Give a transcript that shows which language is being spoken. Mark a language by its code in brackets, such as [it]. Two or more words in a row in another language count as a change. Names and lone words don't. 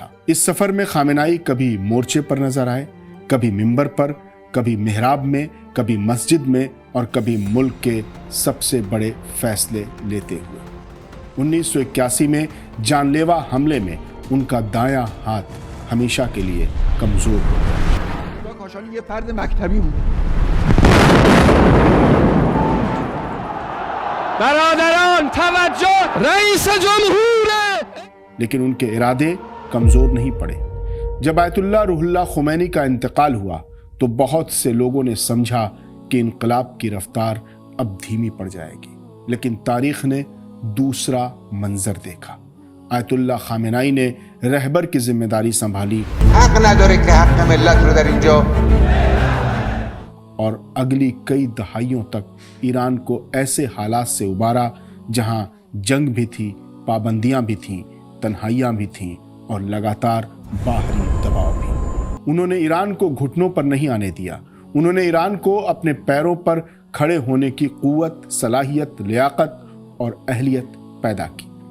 [ur] اس سفر میں خامنائی کبھی مورچے پر نظر آئے، کبھی منبر پر، کبھی محراب میں، کبھی مسجد میں، اور کبھی ملک کے سب سے بڑے فیصلے لیتے ہوئے۔ 1981 میں جان لیوا حملے میں ان کا دایاں ہاتھ ہمیشہ کے لیے کمزور ہو گیا۔ [fa] کاشانی یہ فرد مکتبی بود۔ برادران توجہ، رئیس جمہور! [ur] لیکن ان کے ارادے کمزور نہیں پڑے۔ جب آیت اللہ روح اللہ خمینی کا انتقال ہوا تو بہت سے لوگوں نے سمجھا کہ انقلاب کی رفتار اب دھیمی پڑ جائے گی، لیکن تاریخ نے دوسرا منظر دیکھا۔ آیت اللہ خامنائی نے رہبر کی ذمہ داری سنبھالی [fa] حق نداره که حق ملت رو در اینجا، [ur] اور اگلی کئی دہائیوں تک ایران کو ایسے حالات سے ابارا جہاں جنگ بھی تھی، پابندیاں بھی تھیں، تنہائیاں بھی تھیں اور لگاتار باہری دباؤ بھی۔ انہوں نے ایران کو گھٹنوں پر نہیں آنے دیا۔ انہوں نے ایران کو اپنے پیروں پر کھڑے ہونے کی قوت، صلاحیت، لیاقت اور اہلیت پیدا کی۔